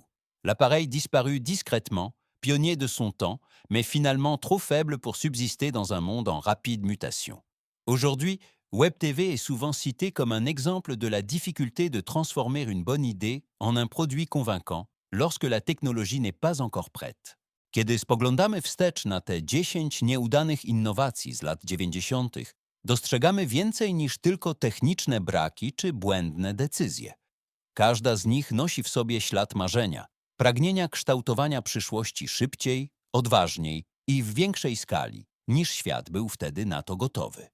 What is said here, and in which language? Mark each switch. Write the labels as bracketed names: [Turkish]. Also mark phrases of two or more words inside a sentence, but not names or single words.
[French] L'appareil disparut discrètement, pionnier de son temps, mais finalement trop faible pour subsister dans un monde en rapide mutation. Aujourd'hui, Web TV est souvent cité comme un exemple de la difficulté de transformer une bonne idée en un produit convaincant lorsque la technologie n'est pas encore prête. [Polish] Kiedy spoglądamy wstecz na te 10 nieudanych innowacji z lat 90., dostrzegamy więcej niż tylko techniczne braki czy błędne decyzje. Każda z nich nosi w sobie ślad marzenia, pragnienia kształtowania przyszłości szybciej, odważniej i w większej skali, niż świat był wtedy na to gotowy.